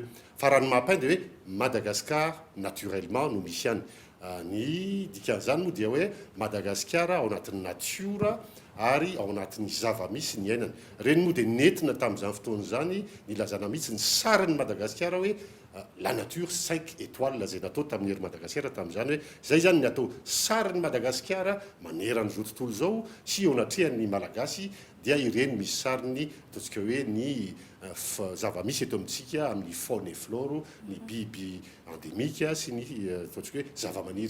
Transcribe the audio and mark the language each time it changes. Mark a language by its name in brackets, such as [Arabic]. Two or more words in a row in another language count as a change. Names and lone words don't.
[Malagasy] Fa raha ny MAP 1 dia hoe Madagascar naturellement no misy ihany. Ny dikan'izany moa dia hoe Madagascar ao anatin'ny natiora ary ao anatin'ny zava-misy ny ainany. Reny moa dia nentina tamin'izany fotoana izany nilazana mihitsy ny sarin'ny Madagascar hoe [French] la nature 5 étoiles [Malagasy] zay natao tamin'ny hery Madagascar tamin'izany hoe zay zany ny atao sarin'ny Madagascar maneran'izao tontolo izao sy ao anatrehan'ny malagasy dia ireny misy sariny ataontsika hoe ny zava-misy eto amintsika amin'ny [French] faune et flore, [Malagasy] ny biby endémique sy ny ataontsika hoe zava-maniry.